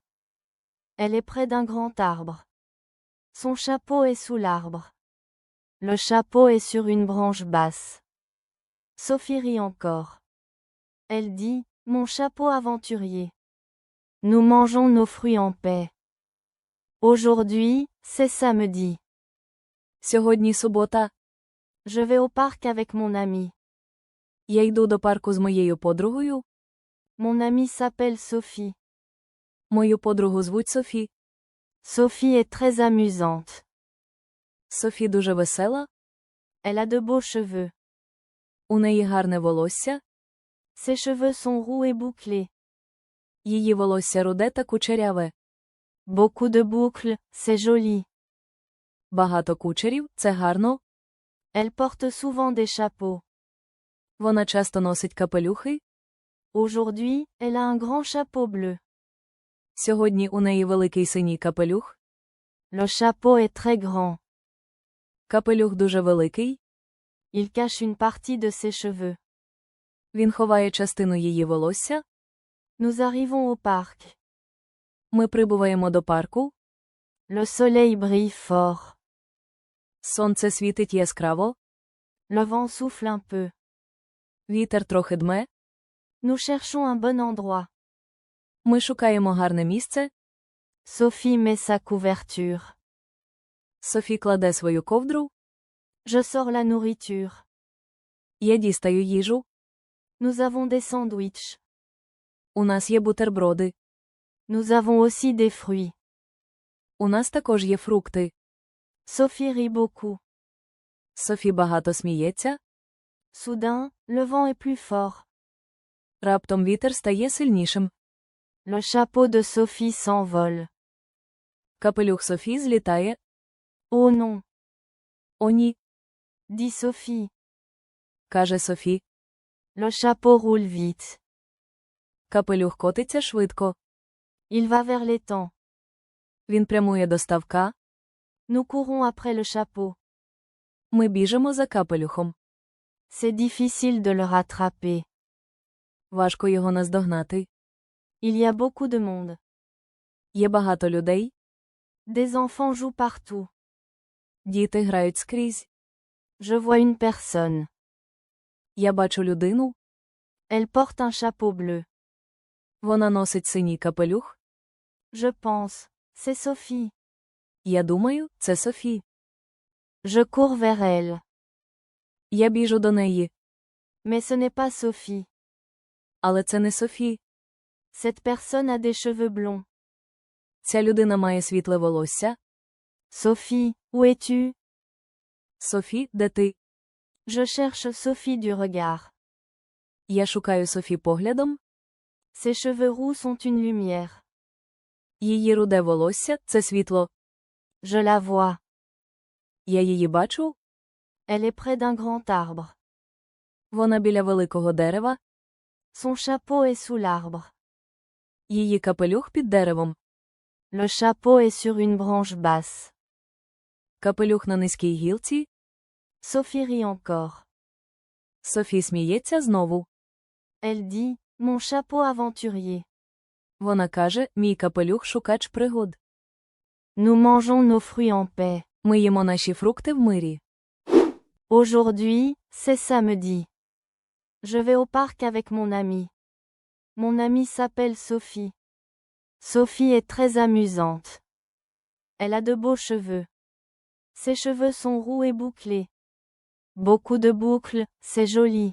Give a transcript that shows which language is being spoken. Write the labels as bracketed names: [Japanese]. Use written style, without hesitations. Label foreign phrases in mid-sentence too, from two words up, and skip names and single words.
[French] Elle est près d'un grand arbre. Son chapeau est sous l'arbre. Le chapeau est sur une branche basse. Sophie rit encore. Elle dit, mon chapeau aventurier. Nous mangeons nos fruits en paix. Aujourd'hui, c'est samedi. [Ukrainian] Сьогодні субота. [French] Je vais au parc avec mon ami. [Ukrainian] Я йду до парку з моєю подругою. [French] Mon amie s'appelle Sophie. [Ukrainian] Мою подругу звуть Софі. [French] Sophie est très amusante. [Ukrainian] Софі дуже весела. [French] Elle a de beaux cheveux. [Ukrainian] У неї гарне волосся. [French] Ses cheveux sont roux et bouclés. [Ukrainian] Її волосся руде та кучеряве. [French] Beaucoup de boucles, c'est joli. [Ukrainian] Багато кучерів – це гарно. [French] Elle porte souvent des chapeaux. [Ukrainian] Вона часто носить капелюхи. [French] Aujourd'hui, elle a un grand chapeau bleu. [Ukrainian] Сьогодні у неї великий синій капелюх. [French] Le chapeau est très grand. [Ukrainian] Капелюх дуже великий. [French] Il cache une partie de ses cheveux. [Ukrainian] Він ховає частину її волосся. [French] Nous arrivons au parc. [Ukrainian] Ми прибуваємо до парку. [French] Le soleil brille fort. [Ukrainian] Сонце світить яскраво. [French] Le vent souffle un peu. [Ukrainian] Вітер трохи дме. [French] Nous cherchons un bon endroit. [Ukrainian] Ми шукаємо гарне місце. [French] Sophie met sa couverture. [Ukrainian] Софі кладе свою ковдру. [French] Je sors la nourriture. [Ukrainian] Я дістаю їжу. [French] Nous avons des sandwichs. [Ukrainian] У нас є бутерброди. [French] Nous avons aussi des fruits. [Ukrainian] У нас також є фрукти. [French] Sophie rit beaucoup. [Ukrainian] Софі багато сміється. [French] Soudain, le vent est plus fort. [Ukrainian] Раптом вітер стає сильнішим. [French] Le chapeau de Sophie s'envole. [Ukrainian] Капелюх Софі злітає. [French] Oh non! [Ukrainian] О ні, [French] Dit Sophie. [Ukrainian] каже Софі. [French] Le chapeau roule vite. [Ukrainian] Капелюх котиться швидко. [French] Il va vers l'étang. [Ukrainian] Він прямує до ставка. [French] Nous courons après le chapeau. [Ukrainian] Ми біжимо за капелюхом. [French] C'est difficile de le rattraper. [Ukrainian] Важко його наздогнати. [French] Il y a beaucoup de monde. [Ukrainian] Є багато людей. [French] Des enfants jouent partout. [Ukrainian] Діти грають скрізь. [French] Je vois une personne. [Ukrainian] Я бачу людину. [French] Elle porte un chapeau bleu. [Ukrainian] Вона носить синій капелюх. [French] Je pense, c'est Sophie. [Ukrainian] Я думаю, це Софі. [French] Je cours vers elle. [Ukrainian] Я біжу до неї. [French] Mais ce n'est pas Sophie. [Ukrainian] Але це не Софі. [French] Cette personne a des cheveux blonds. [Ukrainian] Ця людина має світле волосся. [French] Sophie, où es-tu? [Ukrainian] Софі, де ти? [French] Je cherche Sophie du regard. [Ukrainian] Я шукаю Софі поглядом. [French] Ses cheveux roux sont une lumière. [Ukrainian] Її руде волосся – це світло. [French] Je la vois. [Ukrainian] Я її бачу. [French] Elle est près d'un grand arbre. [Ukrainian] Вона біля великого дерева. [French] Son chapeau est sous l'arbre. [Ukrainian] Її капелюх під деревом. [French] Le chapeau est sur une branche basse. [Ukrainian] Капелюх на низькій гілці. [French] Sophie rit encore. [Ukrainian] Софі сміється знову. [French] Elle dit, mon chapeau aventurier. [Ukrainian] Вона каже, мій капелюх шукач пригод. [French] Nous mangeons nos fruits en paix. [Ukrainian] Ми їмо наші фрукти в мирі. [French] Aujourd'hui, c'est samedi. Je vais au parc avec mon amie. Mon amie s'appelle Sophie. Sophie est très amusante. Elle a de beaux cheveux. Ses cheveux sont roux et bouclés. Beaucoup de boucles, c'est joli.